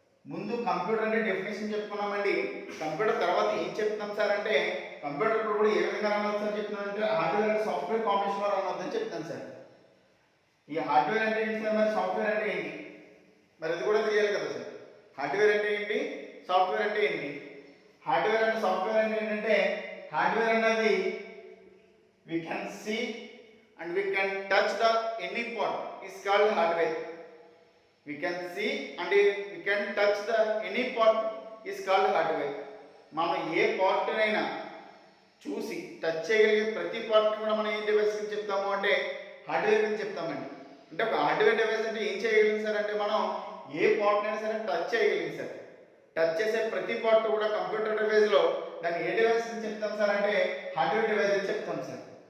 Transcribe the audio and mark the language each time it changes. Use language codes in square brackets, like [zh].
[te] ముందు కంప్యూటర్ అంటే definition చెప్పుకున్నామండి, computer తర్వాత ఏం చెప్తాం సార్ అంటే కంప్యూటర్ కూడా ఏ విధంగా రన్ అవుతుందని చెప్తున్నానంటే హార్డ్వేర్ అండ్ సాఫ్ట్వేర్ కాంబినేషన్లో రన్ అవుతుందని చెప్తాను సార్. ఈ హార్డ్వేర్ అంటే ఏంటి సార్, మరి సాఫ్ట్వేర్ అంటే ఏంటి, మరి ఇది కూడా తెలియాలి కదా సార్. హార్డ్వేర్ అంటే ఏంటి, సాఫ్ట్వేర్ అంటే ఏంటి. హార్డ్వేర్ అండ్ సాఫ్ట్వేర్ అంటే ఏంటంటే హార్డ్వేర్ అనేది [en] we can see and we can touch the any part is called hardware. We can see and we can touch the any part is called hardware. [te] మనం ఏ part అయినా చూసి touch చేయగలిగే ప్రతి part కూడా మనం ఏ డివైస్ కి చెప్తాము అంటే హార్డ్వేర్ అని చెప్తామండి. అంటే ఒక హార్డ్వేర్ డివైస్ అంటే ఏం చేయగలిగింది సార్ అంటే మనం ఏ పార్ట్ అయినా సరే టచ్ చేయగలిగింది సార్. టచ్ చేసే ప్రతి పార్ట్ కూడా కంప్యూటర్ డివైస్ లో దాన్ని ఏ డివైస్ అని చెప్తాం సార్ అంటే హార్డ్వేర్ డివైస్ అని చెప్తాం సార్.